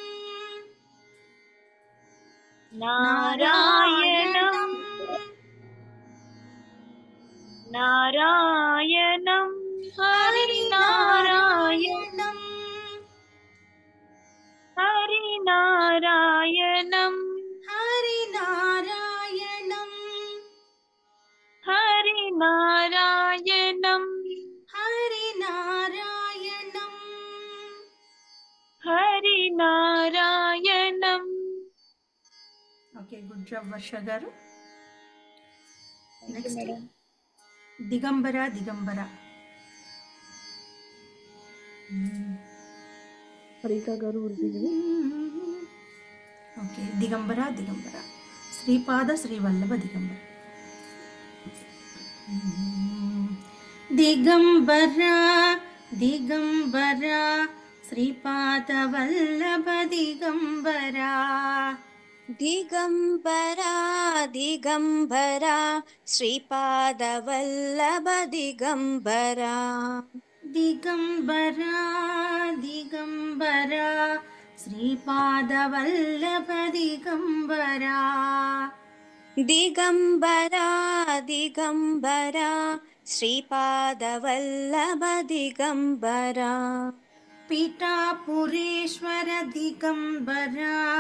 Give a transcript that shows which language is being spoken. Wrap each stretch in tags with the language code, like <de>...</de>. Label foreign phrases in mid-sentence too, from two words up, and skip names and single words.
<sa>नारायणं नारायणं हरिनारायणं हरिनारायणं हरिनारायणं हरिनारायणं हरिनारायणं हरिनारायणं.</sa> <en>okay good job వర్ష గారు. Thank you, నెక్స్ట్ madam.</en> <sa>దిగంబర దిగంబర.</sa> <en>Harika garu will be giving.</en> <sa>ఓకే దిగంబర దిగంబర. శ్రీపాద శ్రీవల్లభ దిగంబర. దిగంబర దిగంబర శ్రీపాద వల్లభ దిగంబర. दिगंबरा दिगंबरा श्रीपादवल्लभ दिगंबरा दिगंबरा दिगंबरा శ్రీపాదవల్లభ దిగంబరా దిగంబరా దిగంబరా శ్రీపాదవల్లభ దిగంబరా పిఠాపురేశ్వర దిగంబరా</sa>